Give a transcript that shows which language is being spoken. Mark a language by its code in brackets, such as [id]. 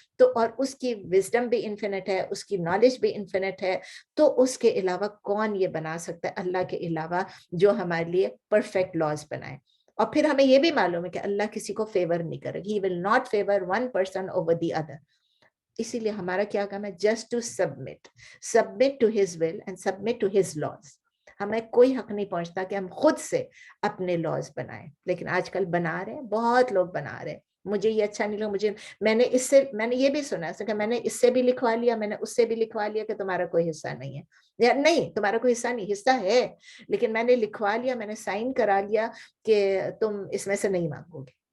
[ur] تو اور اس کی وزڈم بھی انفینٹ ہے، اس کی نالج بھی انفینٹ ہے. تو اس کے علاوہ کون یہ بنا سکتا ہے اللہ کے علاوہ جو ہمارے لیے پرفیکٹ لاز بنائے. اور پھر ہمیں یہ بھی معلوم ہے کہ اللہ کسی کو فیور نہیں کرے گا, [en] he will not favor one person over the other. [ur] اسی لیے ہمارا کیا کام ہے, [en] just to submit to his will and submit to his laws. [ur] ہمیں کوئی حق نہیں پہنچتا کہ ہم خود سے اپنے لاز بنائیں, لیکن آج کل بنا رہے ہیں, بہت لوگ بنا رہے ہیں. مجھے یہ اچھا نہیں لگا, میں نے یہ بھی سنا کہ میں نے اس سے بھی لکھوا لیا, میں نے اس سے بھی لکھوا لیا کہ تمہارا کوئی حصہ نہیں ہے, یا نہیں تمہارا کوئی حصہ نہیں, حصہ ہے لیکن میں نے لکھوا لیا, میں نے سائن کرا لیا کہ تم اس میں سے نہیں مانگو گے.